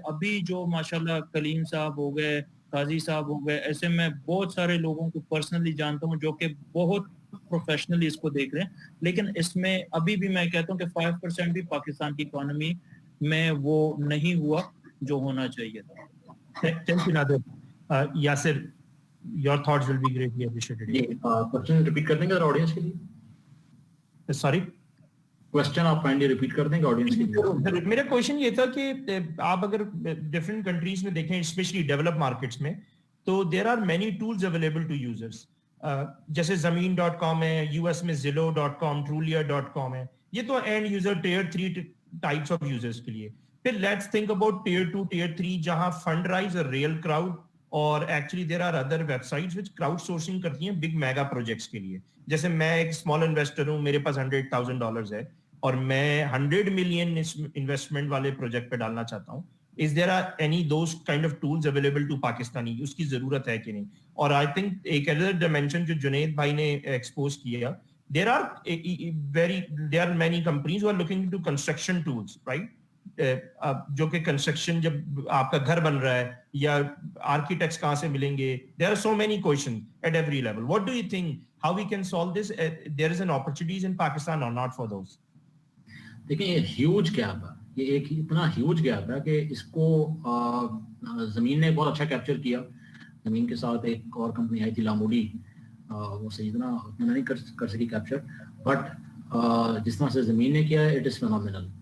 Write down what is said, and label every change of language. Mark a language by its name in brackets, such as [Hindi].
[Urdu] ابھی جو ماشاءاللہ کلیم صاحب ہو گئے, قاضی صاحب ہو گئے, ایسے میں بہت سارے لوگوں کو پرسنلی جانتا ہوں جو کہ بہت پروفیشنلی اس کو دیکھ رہے ہیں. لیکن اس میں ابھی بھی میں کہتا ہوں کہ 5% بھی پاکستان کی اکانومی میں وہ نہیں ہوا جو ہونا چاہیے تھا. [English] Thank you, Nader. Yasir, your thoughts will be greatly appreciated. [Urdu] جی question repeat کر دیں گے آڈینس کے لیے. [English] Sorry. [Urdu] کوشچن آپ کائنڈلی ریپیٹ کر دیں گے آڈینس کے لیے. میرا کوشچن یہ تھا کہ آپ اگر ڈفرینٹ کنٹریز میں دیکھیں اسپیشلی ڈیولپ مارکیٹس میں تو [English] There are many tools available to users. [Urdu] جیسے زمین.com ہے, یو ایس میں zillow.com, trulia.com ہے. یہ تو [English] end user tier 3 types of users [Urdu] کے لیے. پھر [English] let's think about tier 2 tier 3 جہاں Fundrise RealCrowd اور actually there are other websites which crowdsourcing [Urdu] کرتی ہیں [English] Big mega projects کے لیے. [Urdu] جیسے میں ایک اسمال انویسٹر ہوں, میرے پاس $100,000 ہے اور میں 100 ملین انویسٹمنٹ والے پروجیکٹ پہ ڈالنا چاہتا ہوں. [English] Is there any those kind of tools available to Pakistani? [Urdu] اس کی ضرورت ہے کہ نہیں؟ اور [English] I think ایک other dimension [Urdu] جو جنید بھائی نے [English] expose کیا, there are many companies who are looking into construction tools, right? [Urdu] جو کہ کنسٹرکشن جب آپ کا گھر بن رہا ہے یا آرکیٹیکٹس کہاں سے ملیں گے, [English] there are so many questions at every level. What do you think? How we can solve this? There is an opportunities in Pakistan or not for those? [Urdu] دیکھیں یہ ہیوج گیپ ہے, یہ ایک اتنا ہیوج گیپ ہے کہ اس کو زمین نے بہت اچھا کیپچر کیا. زمین کے ساتھ ایک اور کمپنی آئی تھی لاموڈی, وہ صحیح اتنا نہیں کر سکی کیپچر, بٹ جس طرح سے زمین نے کیا ہے [English] It is phenomenal.